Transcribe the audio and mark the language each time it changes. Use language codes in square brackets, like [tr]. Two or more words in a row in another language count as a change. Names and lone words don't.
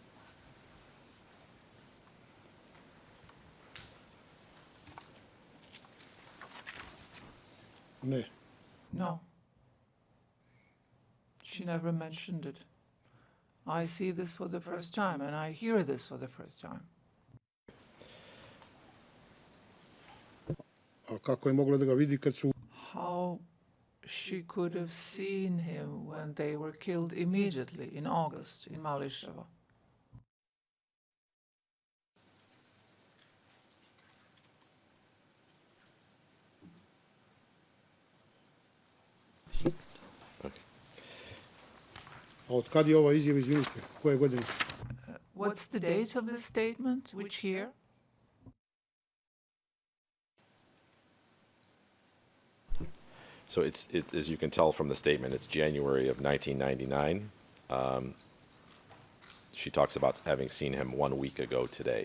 [sr] Ne. [en] No. She never mentioned it. I see this for the first time, and I hear this for the first time. [sr] A kako je mogla da ga vidi kad su [en] How she could have seen him when they were killed immediately in August in Mališevo. [sr] A od kad je ova izjava, izvinite, koje godine? [en] What's the date of this statement? Which year? So it's as you can tell from the statement, it's January of 1999. She talks about having seen him 1 week ago today.